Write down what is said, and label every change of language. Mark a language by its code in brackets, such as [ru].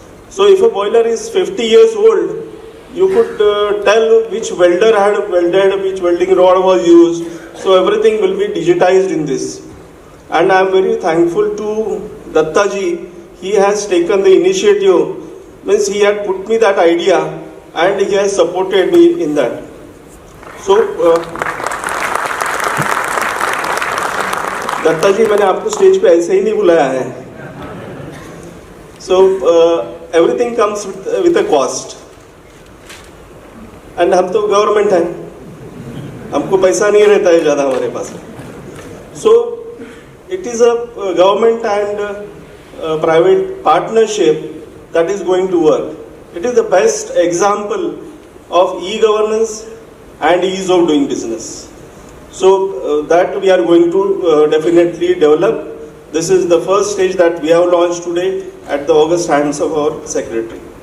[en] So if a boiler is 50 years old, you could tell which welder had welded, which welding rod was used. So everything will be digitized in this. And I am very thankful to Dattaji. He has taken the initiative, means he had put me that idea and he has supported me in that. [hi] So Dutta जी, मैंने आपको stage पे ऐसे ही नहीं बुलाया है. [en] so everything comes with a cost, and [hi] हम तो government हैं, हमको पैसा नहीं रहता है ज़्यादा हमारे पास. [en] So it is a government and private partnership that is going to work. It is the best example of e-governance and ease of doing business. So that we are going to definitely develop. This is the first stage that we have launched today at the august hands of our secretary.